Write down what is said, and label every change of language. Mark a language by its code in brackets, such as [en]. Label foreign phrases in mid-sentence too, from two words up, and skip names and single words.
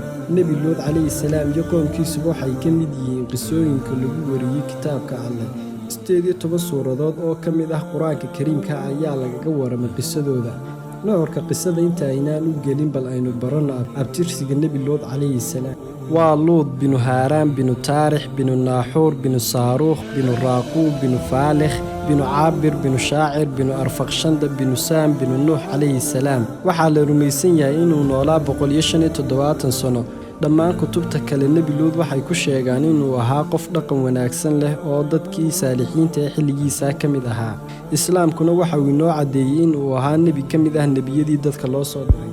[so] Nebi Luud [ar] عليه السلام [so] iyo qoomkiisuba waxay ka mid yihiin qisooyinka lagu wariyey kitaabka Alle. 18 suuradood oo ka mid ah Qur'aanka Kariimka ayaa lagaga waramay qisadooda. Nuxurka qisada inta aynaan u gelin bal aynu barano abtirsiga Nebi Luud [ar] عليه السلام. [so] waa Luud binu Haaraan binu Taarix binu Naaxuur binu Saaruukh binu Raaquub binu Faalix binu Caabir binu Shaacir binu Arfaqshanda binu Saam binu Nuux [ar] عليه السلام. [so] Waxaa la rumaysan yahay inuu noolaa 175 sano. Dhammaan kutubta kale Nebi Luud waxay ku sheegaan inuu ahaa qof dhaqan wanaagsan leh oo dadkii saalixiinta ee xilligiisa ka mid ahaa. Islaamkuna waxa uu inoo cadeeyay inuu ahaa nebi ka mid ah nebiyadii dadka loo soo diray.